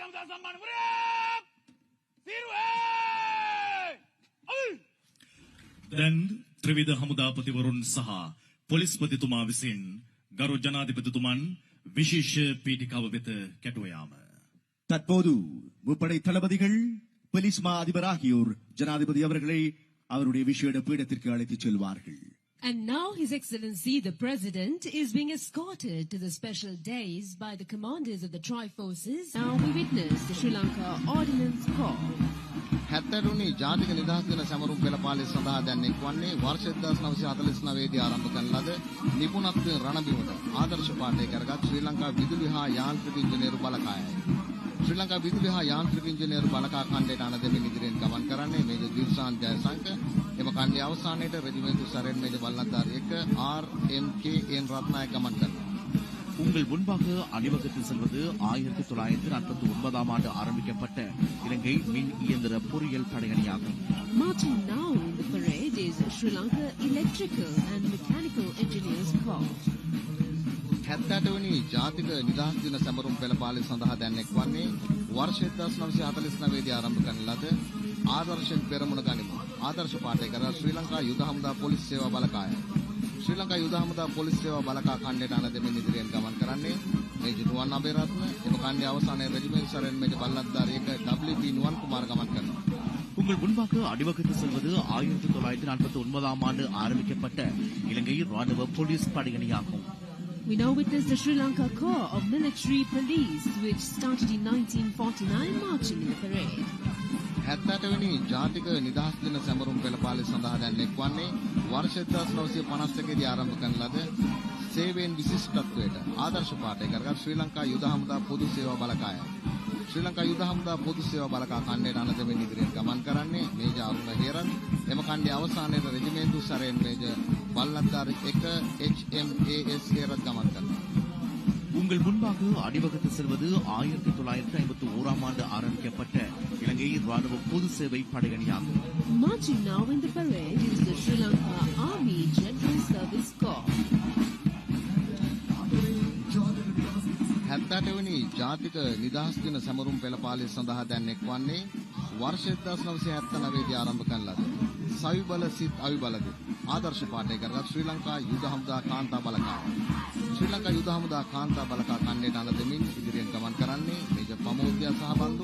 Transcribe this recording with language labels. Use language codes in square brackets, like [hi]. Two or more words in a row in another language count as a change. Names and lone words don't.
[si] සම්මාන පුරේ තීරුවේ දැන් ත්‍රිවිධ හමුදාපතිවරුන් සහ පොලිස්පතිතුමා විසින් ගරු ජනාධිපතිතුමන් විශේෂ පීඨිකාව වෙත කැටුව යාම. [ta] தற்போது முப்படை தளபதிகள் போலீஸ் மா அதிபர் ஆகியோர் ஜனாதிபதி அவர்களை அவருடைய விசேட பீடத்திற்கு அழைத்துச் செல்வார்கள். [en] And now His Excellency the President is being escorted to the special days by the commanders of the Tri-Forces. Now we witness the Sri Lanka Ordnance Corps. [si] 70 ජාතික නිදහස් දින සැමරුම් පෙළපාලි සඳහා දැන් එක්වන්නේ වර්ෂ 1949 දී ආරම්භ කරන ලද නිපුණත්වයෙන් රණබිමට ආදර්ශ පාඨය කරගත් ශ්‍රී ලංකා විදුලි හා යාන්ත්‍රික ඉංජිනේරු බලකායයි. ශ්‍රී ලංකා විදුලි හා යාන්ත්‍රික ඉංජිනේරු බලකා ඛණ්ඩයට අනදෙමින් ඉදිරියෙන් ගමන් කරන්නේ මේජර් දිල්ෂාන් ජයසංක. එම ඛණ්ඩයේ අවසානයේට රෙජිමෙන්තු සරෙන් මේජර් වල්ලන්දාර 1 RMKN රත්නායක ගමන් කරනවා. [ta] உங்கள் முன்பாக அணிவகுத்து செல்வது 1949ஆம் ஆண்டு ஆரம்பிக்கப்பட்ட இலங்கை மின் இயந்திர பொறியியல் படையணியாகும். [en] Marching now in the parade is Sri Lanka Electrical and Mechanical Engineers Corps. [si] 70 වෙනි ජාතික නිදහස් දින සැමරුම් පෙළපාලි සඳහා දැන් එක්වන්නේ වර්ෂ 1949 දී ආරම්භ කරන ලද ආදර්ශෙන් පෙරමුණ ගනිමු. ආදර්ශ පාඨය කර ශ්‍රී ලංකා යුද හමුදා පොලිස් සේවා බලකාය. ශ්‍රී ලංකා යුද හමුදා පොලිස් සේවා බලකා ඛණ්ඩයට අනදෙමින් ඉදිරියෙන් ගමන් කරන්නේ මේජර් නුවන් අබේරත්න. එම ඛණ්ඩයේ අවසානයේ රෙජිමෙන්ට් සරෙන් මේජර් බල්ලත්දාර 1 WP නුවන් කුමාර ගමන් කරනවා. [ta] உங்கள் முன்பாக அணிவகுத்து செல்வது 1949ஆம் ஆண்டு ஆரம்பிக்கப்பட்ட இலங்கை ராணுவ போலீஸ் படையணியாகும். [en] We now witness the Sri Lanka Corps of Military Police, which started in 1949, marching in the parade. [si] 78 වෙනි ජාතික නිදහස් දින සැමරුම් පෙළපාලි සඳහා දැන් එක්වන්නේ වර්ෂ 1951 දී ආරම්භ කරන ලද සේවයෙන් විශිෂ්ටත්වයට ආදර්ශ පාඨය කරගත් ශ්‍රී ලංකා යුද හමුදා පොදු සේවා බලකායයි. ශ්‍රී ලංකා යුද හමුදා පොදු සේවා බලකා ඛණ්ඩයට අනදෙමින් ඉදිරියෙන් ගමන් කරන්නේ මේජර් අරුණ හේරන්. එම ඛණ්ඩයේ අවසානයේ රෙජිමෙන්තු සරෙන් මේජර් වල්ලත්දාර 1 HMAS හේරත් ගමන් කරනවා. [ta] உங்கள் முன்பாக அணிவகுத்து செல்வது 1951ஆம் ஆண்டு ஆரம்பிக்கப்பட்ட இலங்கை ராணுவ பொது சேவை படையணியாகும். [en] Marching now in the parade is the Sri Lanka Army General Service Corps. [si] 78 වෙනි ජාතික නිදහස් දින සැමරුම් පෙළපාලි සඳහා දැන් එක්වන්නේ වර්ෂ 1979 දී ආරම්භ කරන ලද සවිබල සිත් අවිබලද ආදර්ශ පාඨය කරගත් ශ්‍රී ලංකා යුද හමුදා කාන්තා බලකාය. ශ්‍රී ලංකා යුද හමුදා කාන්තා බලකා ඛණ්ඩයට අනදෙමින් ඉදිරියෙන් ගමන් කරන්නේ මේජර් ප්‍රමෝද්‍යා සහබන්දු.